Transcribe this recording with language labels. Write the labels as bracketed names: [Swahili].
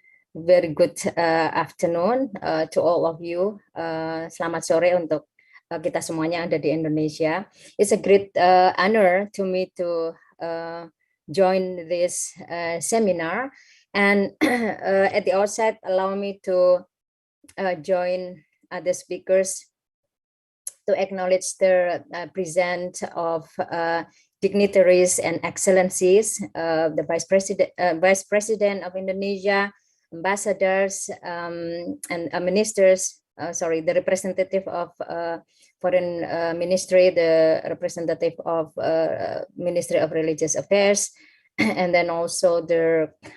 [English] Very good afternoon to all of you. [Indonesian] Selamat sore untuk kita semuanya yang ada di Indonesia. [English] It's a great honor to me to join this seminar. And at the outset, allow me to join other speakers to acknowledge the presence of dignitaries and excellencies, the Vice President of Indonesia, ambassadors and ministers, the representative of Foreign Ministry, the representative of Ministry of Religious Affairs, and then also the